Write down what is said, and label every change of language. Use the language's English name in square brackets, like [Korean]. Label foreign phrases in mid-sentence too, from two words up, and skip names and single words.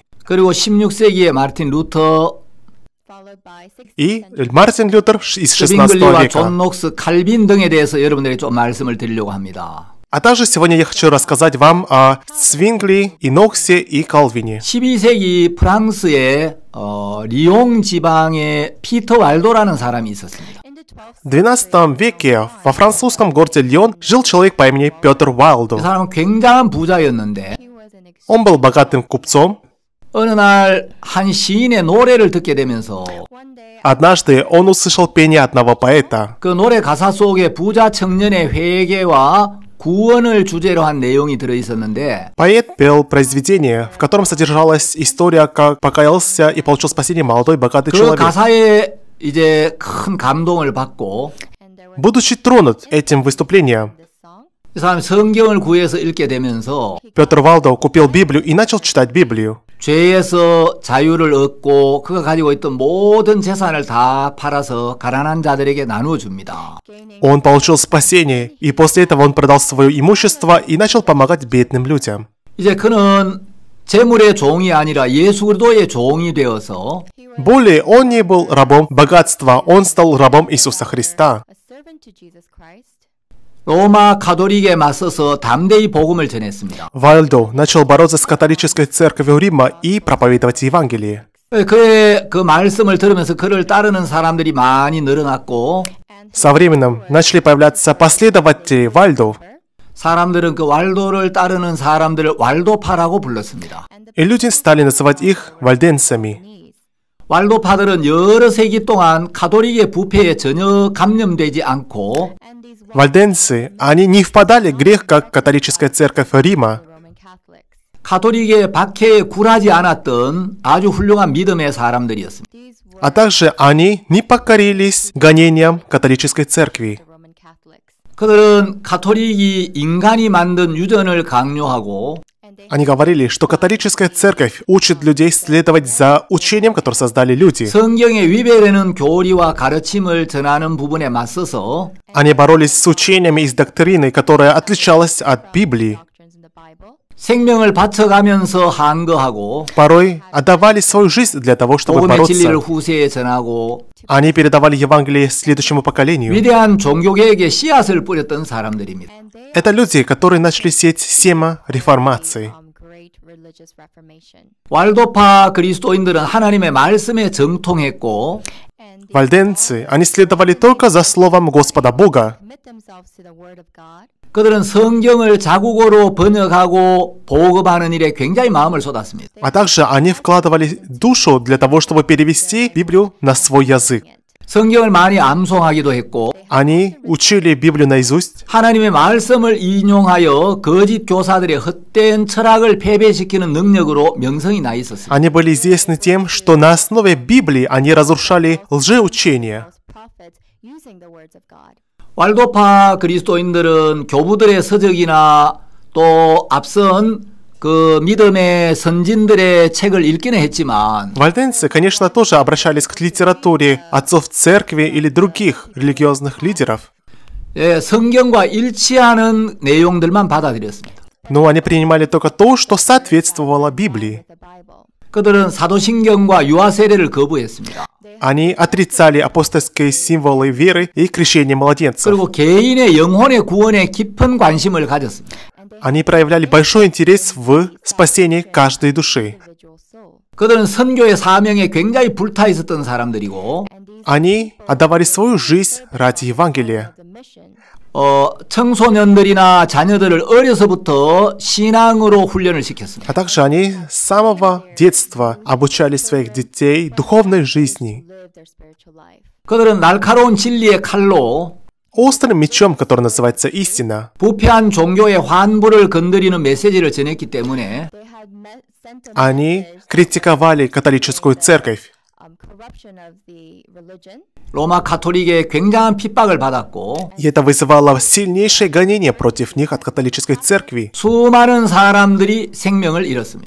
[Korean] 그리고 16세기의 마르틴 루터 [Russian] и Мартин Лютер из XVI [Korean] 스빙글리와 [Russian] века. [Korean] 존 녹스, 칼빈 등에 대해서 여러분들에게 좀 말씀을 드리려고 합니다. [Russian] А также сегодня я хочу рассказать вам о Свингли, Иноксе и Калвине. [Korean] 12세기 프랑스의 리옹 지방에 피터 왈도라는 사람이 있었습니다. [Russian] В XII веке во французском городе Лион жил человек по имени Петр [Korean] 이 [Russian] Вайлдо. [Korean] 사람은 굉장한 부자였는데 [Russian] Он был богатым купцом. [Korean] 어느 날 한 시인의 노래를 듣게 되면서 [Russian] Однажды он услышал пение одного поэта. [Korean] 그 노래 가사 속에 부자 청년의 회개와 구원을 주제로 한 내용이 들어있었는데 [Russian] Поэт пел произведение, в котором содержалась история, как покаялся и получил спасение молодой богатый [Korean] 그 [Russian] человек. [Korean] 가사에 이제 큰 감동을 받고 [Russian] Будучи тронут этим выступлением, [Korean] 이 사람이 성경을 구해서 읽게 되면서 [Russian] Петр Вайлдо купил Библию и начал читать Библию. [Korean] 죄에서 자유를 얻고 그가 가지고 있던 모든 재산을 다 팔아서 가난한 자들에게 나누어 줍니다. [Russian] Он получил спасение, и после этого он продал свое имущество и начал помогать бедным людям. [Korean] 이제 그는 재물의 종이 아니라 예수 그리스도의 종이 되어서 [Russian] Более он не был рабом богатства, он стал рабом Иисуса Христа. [Korean] 로마 가톨릭에 맞서서 담대히 복음을 전했습니다. [Russian] Вальдо начал бороться с католической церковью Рима и проповедовать Евангелие. [Korean] 그의 그 말씀을 들으면서 그를 따르는 사람들이 많이 늘어났고 [Russian] Со временем начали появляться последователи Вальдо, [Korean] 사람들은 그 왈도를 따르는 사람들을 왈도파라고 불렀습니다. [Russian] и люди стали называть их вальденцами. [Korean] 왈도파들은 여러 세기 동안 가톨릭의 부패에 전혀 감염되지 않고 [Russian] Вальденцы, они не впадали в грех, как католическая церковь Рима. [Korean] 가톨릭의 박해에 굴하지 않았던 아주 훌륭한 믿음의 사람들이었습니다. [Russian] А также они не покорились гонениям католической церкви. [Korean] 그들은 가톨릭이 인간이 만든 유전을 강요하고 [Russian] Они говорили, что католическая церковь учит людей следовать за учением, которое создали люди. [Korean] 성경에 위배되는 교리와 가르침을 전하는 부분에 맞서서 [Russian] Они боролись с учениями и с доктриной, которая отличалась от Библии. [Korean] 생명을 바쳐가면서 항거하고 [Russian] Порой отдавали свою жизнь для того, чтобы [Korean] 복음의 진리를 [Russian] бороться. [Korean] 후세에 전하고 [Russian] Они передавали Евангелие следующему поколению. [Korean] 위대한 종교개혁의 씨앗을 뿌렸던 사람들입니다. [Russian] Это люди, которые начали сеять семя реформации. [Korean] 왈도파 그리스도인들은 하나님의 말씀에 정통했고 [Russian] Вальденцы, они следовали только за словом Господа Бога. [Korean] 그들은 성경을 자국어로 번역하고 보급하는 일에 굉장히 마음을 쏟았습니다. [Russian] А также они вкладывали душу для того, чтобы перевести Библию на свой язык. [Korean] 성경을 많이 암송하기도 했고 [Russian] Они учили Библию наизусть. [Korean] 하나님의 말씀을 인용하여 거짓 교사들의 헛된 철학을 패배시키는 능력으로 명성이 나 있었습니다. [Russian] Они были известны тем, что на основе Библии они разрушали лжеучения. [Korean] 왈도파 그리스도인들은 교부들의 서적이나 또 앞선 그 믿음의 선진들의 책을 읽기는 했지만 [Russian] Вальденцы, конечно, тоже обращались к литературе отцов церкви или других религиозных лидеров, [Korean] 성경과 일치하는 내용들만 받아들였습니다. [Russian] но они принимали только то, что соответствовало Библии. [Korean] 그들은 사도신경과 유아세례를 거부했습니다. [Russian] Они отрицали апостольские символы веры и крещение младенцев. [Korean] 그리고 개인의 영혼의 구원에 깊은 관심을 가졌습니다. [Russian] Они проявляли большой интерес в спасении каждой души. [Korean] 그들은 선교의 사명에 굉장히 불타 있었던 사람들이고 [Russian] Они отдавали свою жизнь ради Евангелия. [Korean] 청소년들이나 자녀들을 어려서부터 신앙으로 훈련을 시켰습니다. [Russian] А также они с самого детства обучали своих детей духовной жизни. [Korean] 그들은 날카로운 진리의 칼로 [Russian] Острым мечом, который называется истина, [Korean] 부패한 종교의 환부를 건드리는 메시지를 전했기 때문에 [Russian] они критиковали католическую церковь. [Korean] 로마 가톨릭의 굉장한 핍박을 받았고 [Russian] И это вызывало сильнейшее гонение против них от католической церкви. [Korean] 수많은 사람들이 생명을 잃었습니다.